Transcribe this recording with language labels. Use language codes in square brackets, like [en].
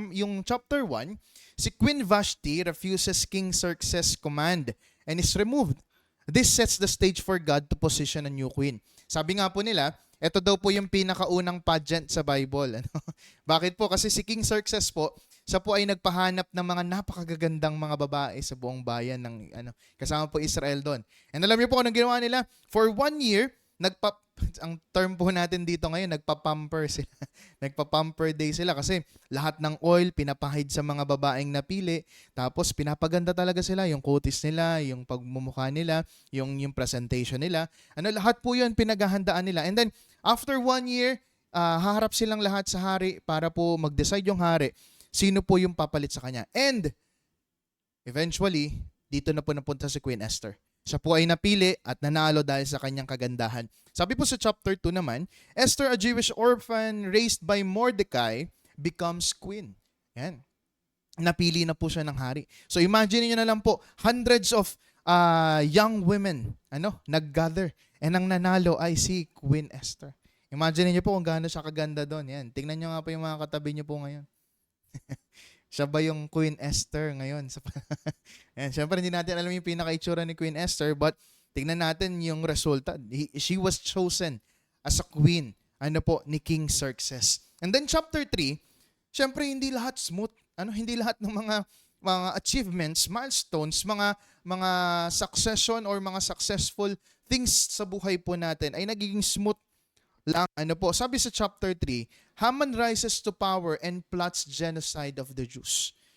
[tl] Yung [en] chapter 1, si Queen Vashti refuses King Xerxes' command and is removed. This sets the stage for God to position a new queen. [tl] Sabi nga po nila, ito daw po yung pinakaunang pageant sa Bible. Bakit po? Kasi si King Xerxes po, siya po ay nagpahanap ng mga napakagagandang mga babae sa buong bayan ng kasama po Israel doon. And alam niyo po kung anong ginawa nila? [en] For 1 year, [tl] ang term po natin dito ngayon, nagpa-pamper sila. Nagpa-pamper day sila kasi lahat ng oil pinapahid sa mga babaeng napili. Tapos pinapaganda talaga sila, yung kutis nila, yung pagmumukha nila, yung presentation nila. Lahat po yun pinaghahandaan nila. [en] And then, after 1 year, [tl] haharap silang lahat sa hari para po mag-decide yung hari sino po yung papalit sa kanya. And Eventually, dito na po napunta si Queen Esther. Siya po ay napili at nanalo dahil sa kanyang kagandahan. Sabi po sa chapter 2 naman, [en] Esther, a Jewish orphan raised by Mordecai, becomes queen. [tl] Yan. Napili na po siya ng hari. So imagine niyo na lang po, [en] hundreds of young women [tl] nag-gather. And ang nanalo ay si Queen Esther. Imagine niyo po kung gaano siya kaganda doon. Yan. Tingnan niyo nga po yung mga katabi niyo po ngayon. Siya ba yung Queen Esther ngayon? Yan, syempre hindi natin alam yung pinaka-itsura ni Queen Esther, but tingnan natin yung resulta. [en] She was chosen as a queen ni King Xerxes. And then chapter 3, [tl] syempre hindi lahat smooth. Hindi lahat ng mga achievements, milestones, mga succession or mga successful things sa buhay po natin ay nagiging smooth lang. Sabi sa chapter 3, [en] Haman rises to power and plots genocide of the Jews.